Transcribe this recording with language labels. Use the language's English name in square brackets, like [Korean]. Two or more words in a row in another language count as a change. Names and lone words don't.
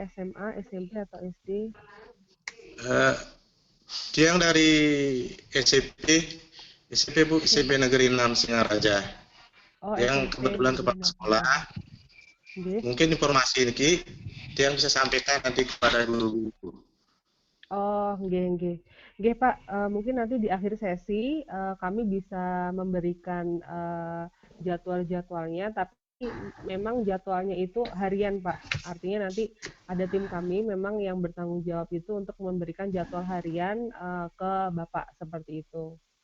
[Indonesian] SMA, SMP atau SD? Dia yang dari SMP Bu, SMP Negeri 6 Singaraja. Oh, yang SMP kebetulan kepala sekolah. Okay. Mungkin informasi ini dia yang bisa sampaikan nanti kepada guru-guru. Oh, nggih. Nggih Pak, mungkin nanti di akhir sesi kami bisa memberikan jadwal-jadwalnya, tapi memang jadwalnya itu harian Pak. Artinya nanti ada tim kami memang yang bertanggung jawab itu untuk memberikan jadwal harian ke Bapak seperti itu.